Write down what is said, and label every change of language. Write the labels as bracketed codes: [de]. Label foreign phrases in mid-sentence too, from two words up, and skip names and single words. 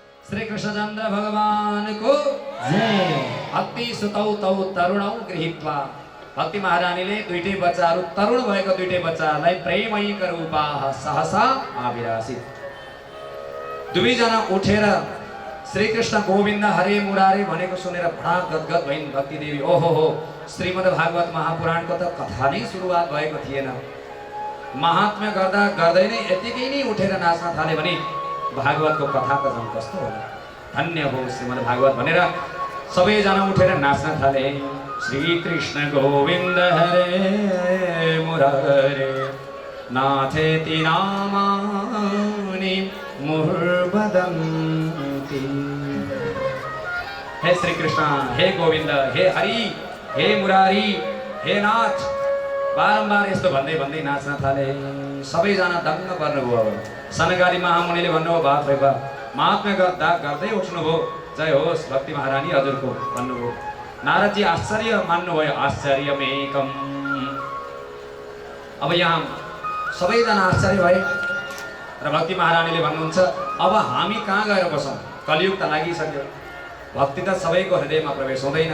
[ne] श्री कृष्णचन्द्र भगवानको जय [sa] भक्ति सुतौ तौ तरुणौ गृहीत्वा [ne] भक्ति महारानीले दुईटै बच्चाहरू तरुण भएको दुईटै बच्चाहरूलाई [sa] प्रेमैक रूपा सहसा आविरासित। [ne] दुवैजना उठेर श्रीकृष्ण गोविन्द हरे मुरारे भनेको सुनेर बडा गदगद भइन् भक्ति देवी। ओहो हो, श्रीमद् भागवत महापुराणको त कथा नै सुरुवात भएको थिएन, महात्म्य गर्दा गर्दै नै यतिकै नै उठेर नाच्न थाले भने भागवतको कथा त झन् कस्तो होला। धन्य हो श्रीमद् भागवत भनेर सबैजना उठेर नाच्न थाले। [sa] श्रीकृष्ण गोविन्द हरे मुरारे नाथेति नामानि मुहुर्वदन्ति। [ne] हे श्री कृष्ण, हे गोविन्द, हे हरि, हे मुरारी, हे नाथ, बारम्बार यस्तो भन्दै भन्दै नाच्न थाले। सबैजना दङ्ग पर्नुभयो। अब सनकादि महामुनिले भन्नुभयो बाप रे बाप, महात्म्य गर्दा गर्दै उठ्नुभयो, जय होस् भक्ति महारानी हजुरको भन्नुभयो। नारदजी आश्चर्य मान्नुभयो, आश्चर्यमेकम। अब यहाँ सबैजना आश्चर्य भए र भक्ति महारानीले भन्नुहुन्छ अब हामी कहाँ गएर बसौँ, कलियुग त लागिसक्यो, भक्ति त सबैको हृदयमा प्रवेश हुँदैन।